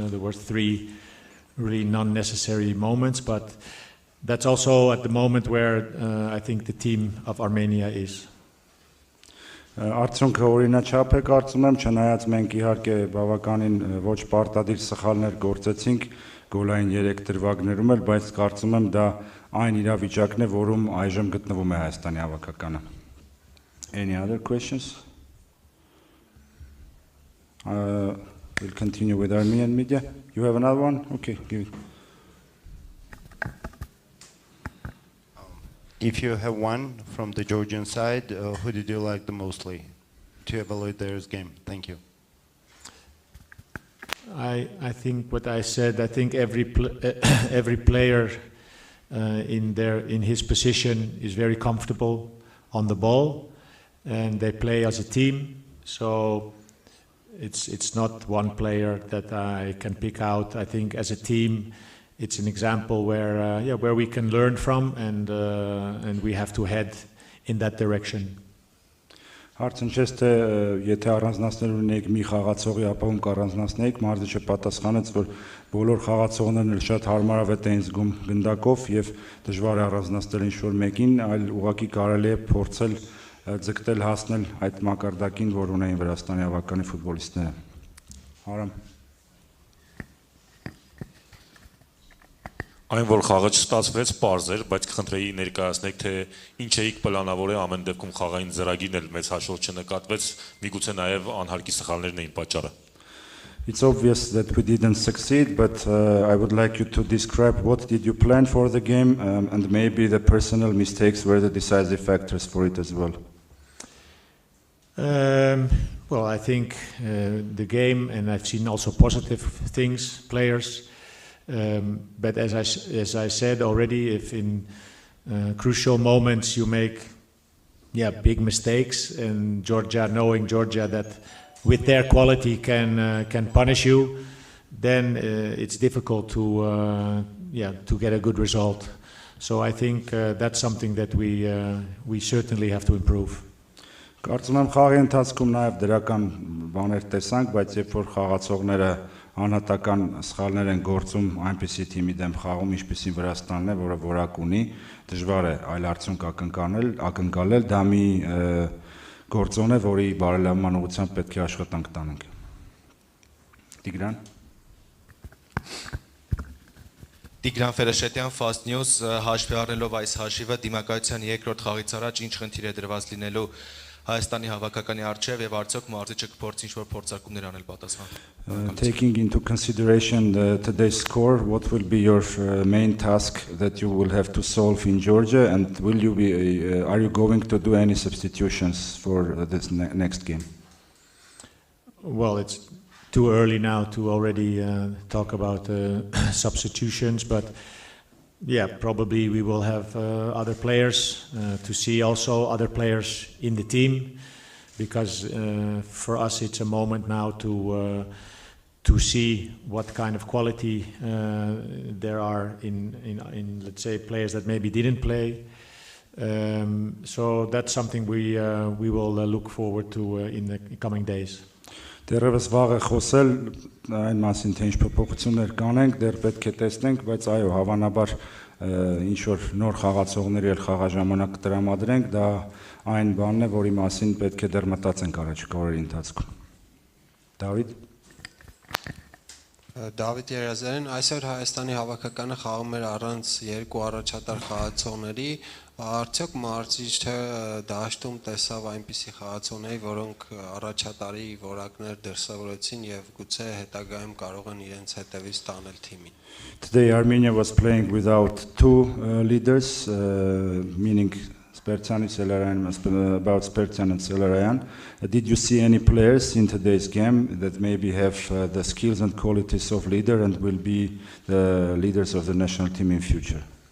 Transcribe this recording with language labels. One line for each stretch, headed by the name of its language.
English: There were 3 really non-necessary moments, but that's also at the moment where I think the team of Armenia is.
Armenian: Արդյունքը օրինաչափ է կարծում եմ, չնայած մենք իհարկե բավականին ոչ պարտադիր սխալներ գործեցինք գոլային 3 դրվագներում էլ, բայց կարծում եմ դա այն իրավիճակն է, որում այժմ գտնվում է Հայաստանի հավաքականը։
English: Any other questions? We'll continue with Armenian media. You have another one? Okay, give it. If you have one from the Georgian side, who did you like the mostly to evaluate their game? Thank you. I think what I said. I think every player in his position is very comfortable on the ball, and they play as a team. So it's not one player that I can pick out. I think as a team, it's an example where we can learn from, and we have to head in that direction.
Armenian: Հարցն չէ թե եթե առանձնացնել ունենք մի խաղացողի ապահում կառանձնացնենք, Մարզիչը պատասխանեց, որ բոլոր խաղացողներն էլ շատ հարմարավետ էին զգում գնդակով եւ դժվար է առանձնացնել ինչ-որ մեկին, այլ ուղղակի կարելի է փորձել ձգտել հասնել այդ մակարդակին, որ ունեին Վրաստանի հավաքականի ֆուտբոլիստները։ Արամ Այն որ խաղը չստացվեց, պարզ էր, բայց կխնդրեի ներկայացնեք, թե ինչ էիք պլանավորել ամեն դեպքում խաղային ծրագիրն էլ մեծ հաշվով չնկատվեց, միգուցե նաև անհարկի սխալներն էին պատճառը։
English: It's obvious that we didn't succeed, but I would like you to describe what did you plan for the game, and maybe the personal mistakes were the decisive factors for it as well. Well, I think the game, and I've seen also positive things, players. But as I said already, if in crucial moments you make big mistakes, and knowing Georgia that with their quality can punish you, then it's difficult to get a good result. So I think that's something that we certainly have to improve.
Armenian: Կարծում եմ խաղի ընթացքում նաև դրական բաներ տեսանք, բայց երբ որ խաղացողները անհատական սխալներ են գործում այնպիսի թիմի դեմ խաղում, ինչպիսին Վրաստանն է, որը որակ ունի, դժվար է այլ արդյունք ակնկալել, դա մի գործոն է, որի բարելավման ուղղությամբ պետք է աշխատանք տանենք։ Տիգրան Տիգրան Ֆերեշետյան, Fast News, հաշվի առնելով այս հաշիվը, դիմակայության երկրորդ խաղից առաջ ինչ խնդիր է դրված լինելու Հայաստանի հավաքականի առջև եւ արդյոք մարզիչը կփորձի ինչ-որ փորձարկումներ անել պատասխան։
English: Taking into consideration today's score, what will be your main task that you will have to solve in Georgia, and are you going to do any substitutions for this next game? Well, it's too early now to already talk about substitutions, but probably we will have other players to see also other players in the team, because for us it's a moment now to see what kind of quality there are in let's say players that maybe didn't play. So that's something we will look forward to in the coming days.
Armenian: Դեռևս վաղ է խոսել այն մասին, թե ինչ փոփոխություններ կանենք, դեռ պետք է տեսնենք, բայց այո, հավանաբար ինչ որ նոր խաղացողների էլ խաղաժամանակ կտրամադրենք, դա այն բանն է, որի մասին պետք է դեռ մտածենք առաջիկա օրերի ընթացքում։ Դավիթ Դավիթ Երազարյան, այսօր Հայաստանի հավաքականը խաղում էր առանց երկու առաջատար խաղացողների, արդյոք մարզիչը դաշտում տեսավ այնպիսի խաղացողների, որոնք առաջատարի որակներ դրսևորեցին եւ գուցե հետագայում կարող են իրենց հետևից տանել թիմին։
English: Today Armenia was playing without two leaders, meaning Spertian about Spertian and Celerayan. Did you see any players in today's game that maybe have the skills and qualities of leader and will be the leaders of the national team in future?